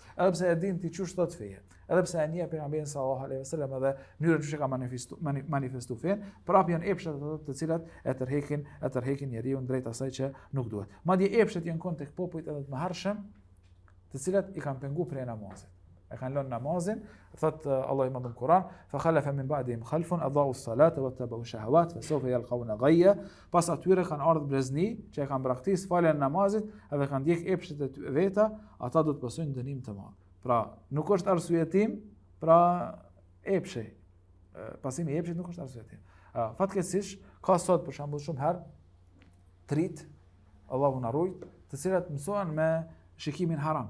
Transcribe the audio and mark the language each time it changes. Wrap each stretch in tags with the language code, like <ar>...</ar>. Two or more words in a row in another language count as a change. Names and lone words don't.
<sq>Edhe pse e din ti çu thot feje, edhe pse e njeh pejgamberin</sq> <ar>صلى الله عليه وسلم</ar> <sq>edhe mënyrën që ka manifestu fen, prapë janë epshet ato të cilat e tërheqin njeriu drejt asaj që nuk duhet. Madje epshet janë kon tek popujt edhe të mëhershëm, të cilat i kanë pengu prej namazit. E kanë lënë namazin, thot Allah i madhëm Kur'an,</sq> <ar>فخلف من بعدهم خلف أضاعوا الصلاة واتبعوا الشهوات فسوف يلقون غيا,</ar> <sq>pas atyre kanë ardhur brezni që e kanë braktis falen namazit edhe kanë ndjek epshet e veta, ata do të pasojnë dënim të madh. Pra, nuk është arsyetim, pra epshi. Pasimi i epshit nuk është arsyetim. Fatkeqësisht ka sot për shembull shumë herë trit, Allahu na ruaj, të cilat mësohen me shikimin haram.</sq>